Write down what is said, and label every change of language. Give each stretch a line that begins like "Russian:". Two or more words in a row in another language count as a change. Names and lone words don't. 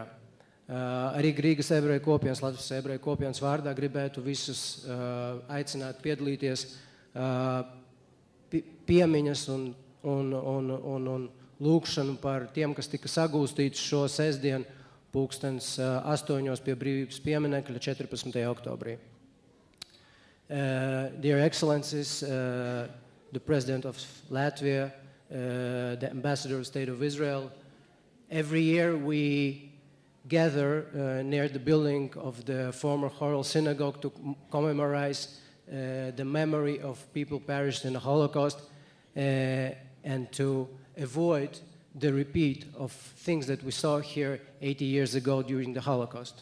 Latvian: Arī Rīgas Ebreju kopienas, Latvijas Ebreju kopienas vārdā gribētu visus aicināt piedalīties piemiņas un lūkšanu par tiem, kas tika sagūstīti šo sestdienu 8:00 pie Brīvības pieminekļa 14. oktobrī.
English: Dear Excellencies, the President of Latvia, the Ambassador of the State of Israel, every year we gather near the building of the former Horel Synagogue to commemorate the memory of people perished in the Holocaust and to avoid the repeat of things that we saw here 80 years ago during the Holocaust.